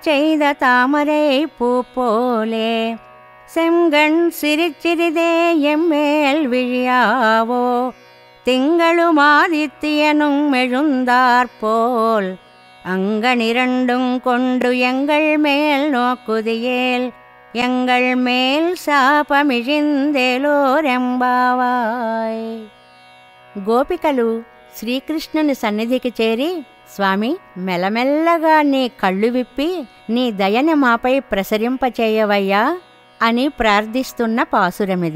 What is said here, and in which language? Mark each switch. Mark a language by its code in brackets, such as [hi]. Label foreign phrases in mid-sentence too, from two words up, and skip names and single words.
[ta] செய்த தாமரை பூ போலே செங்கண் சிரிச்சிறிதே எம்மேல் விழியாவோ திங்களுமாதித்தியனும் எழுந்தாற்போல் அங்கனிரண்டும் கொண்டு எங்கள் மேல் நோக்குதியேல் எங்கள் மேல் శాపమిజిందేలోరెంబావాయ్. [te] గోపికలు శ్రీకృష్ణుని సన్నిధికి చేరి, స్వామి, మెల్లమెల్లగా నీ కళ్ళు విప్పి నీ దయని మాపై ప్రసరింపచేయవయ్యా అని ప్రార్థిస్తున్న పాసురమిది.